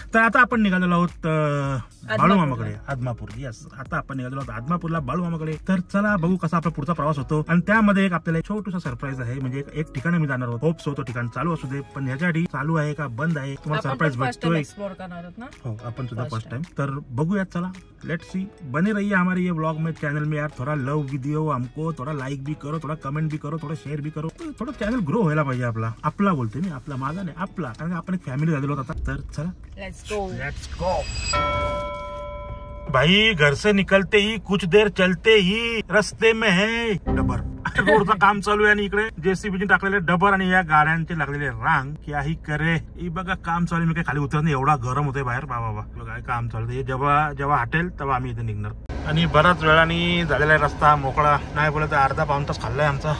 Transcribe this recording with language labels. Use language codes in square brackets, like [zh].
[mr] तर आता आपण निघालेलो आहोत बाळूमामाकडे, आदमापूर। यस, आता आपण निघालेलो आहोत आदमापूरला, बाळूमामाकडे। तर चला बघू कसा आपला पुढचा प्रवास होतो। आणि त्यामध्ये एक आपल्याला छोटूसा सरप्राईज आहे, म्हणजे एक ठिकाणी मी जाणार आहोत। होप सो तो ठिकाण चालू असू दे, पण ह्याच्यासाठी चालू आहे का बंद आहे तुम्हाला सरप्राईज भेटतोय। हो, आपण सुद्धा फर्स्ट टाइम। तर बघूया, चला [en] Let's see. [hi] बने रहिए हमारे ये ब्लॉग में, चैनल में यार। थोड़ा लव वीडियो हमको, थोड़ा लाइक भी करो, थोड़ा कमेंट भी करो, थोड़ा शेयर भी करो, [mr] थोड़ा चॅनल ग्रो व्हायला पाहिजे आपला। आपला बोलते मी, आपला माझा नाही, आपला, कारण आपण एक फॅमिली झालेलो आता। तर चला [en] Let's go. [hi] भाई घर से निकलते ही कुछ देर चलते ही रस्ते में है डबर। [mr] रोडचं काम चालू आहे आणि इकडे जेसीबीने टाकलेले डबर आणि या गाड्यांचे लागलेले रांग। काही करे ही बघा, काम चालू। मी काही खाली उतरत नाही, एवढा गरम होतोय बाहेर। बाबा बघा काम चालू आहे। जेव्हा हटेल तेव्हा आम्ही इथे निघणार। आणि बराच वेळाने झालेला आहे रस्ता मोकळा, नाही बोलत अर्धा पाऊण तास खाल्लाय आमचा।